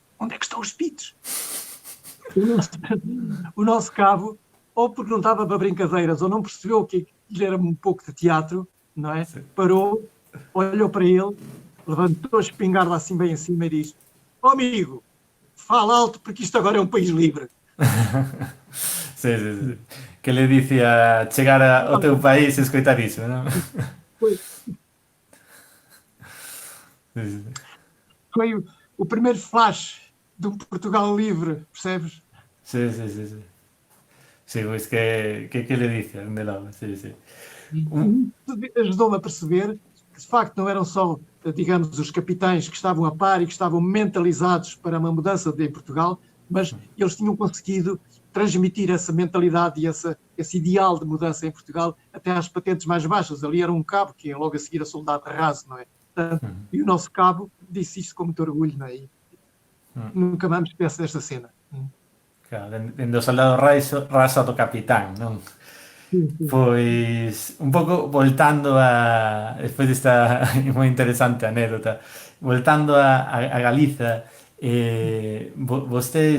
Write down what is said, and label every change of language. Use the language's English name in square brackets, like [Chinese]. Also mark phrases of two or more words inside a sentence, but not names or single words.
[Portuguese] Onde é que estão os PIDES? O nosso cabo, ou porque não estava para brincadeiras, ou não percebeu que lhe era um pouco de teatro, não é? Parou, olhou para ele, levantou a espingarda assim bem acima e diz, amigo, fala alto porque isto agora é um país livre. [Galician] Sí. Que le dicía chegar ao teu país e escoitar iso, non? [Portuguese] Foi o primeiro flash de um Portugal livre, percebes? [Galician] Sí. Sí, pois que le dice, de logo, sí. [Portuguese] Ajudou-me a perceber que, de facto, não eram só, digamos, os capitães que estavam a par e que estavam mentalizados para uma mudança em Portugal, mas eles tinham conseguido transmitir essa mentalidade e esse ideal de mudança em Portugal até às patentes mais baixas. Ali era um cabo que ia logo a seguir a soldado raso, não é? Portanto, e o nosso cabo disse isto com muito orgulho, não é? E nunca mais me esqueço desta cena. [Galician] Claro, dende o soldado raso do capitán, non? Pois, un pouco voltando despois desta moi interesante anécdota, voltando a Galiza, vostede